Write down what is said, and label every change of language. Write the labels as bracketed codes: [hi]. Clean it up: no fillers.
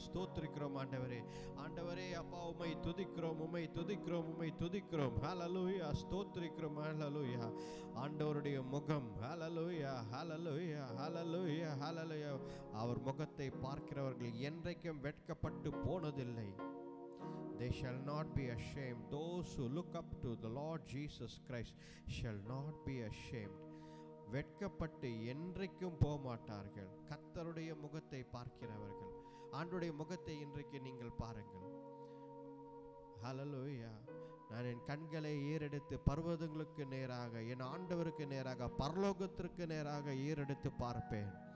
[ta] ஸ்தோத்திரிக்கிறோம் ஆண்டவரே. ஆண்டவரே, அப்பா உம்மை துதிக்கிறோம், உம்மை துதிக்கிறோம், உம்மை துதிக்கிறோம். ஹல்லேலூயா. ஸ்தோத்திரிக்கிறோம். ஹல்லேலூயா. ஆண்டவருடைய முகம். ஹல்லேலூயா ஹல்லேலூயா ஹல்லேலூயா ஹல்லேலூயா. அவர் முகத்தை பார்க்கிறவர்கள் என்றைக்கும் வெட்கப்பட்டு போனதில்லை. [en] They shall not be ashamed. Those who look up to the Lord Jesus Christ shall not be ashamed. [ta] வெட்கப்பட்டு என்றைக்கும் போக மாட்டார்கள். கர்த்தருடைய முகத்தை பார்க்கிறவர்கள். ஆண்டவருடைய முகத்தை இன்றைக்கு நீங்கள் பாருங்கள். ஹல்லேலூயா. நான் என் கண்களை ஏறெடுத்து பர்வதங்களுக்கு நேராக, என் ஆண்டவருக்கு நேராக, பரலோகத்திற்கு நேராக ஏறெடுத்து பார்ப்பேன்.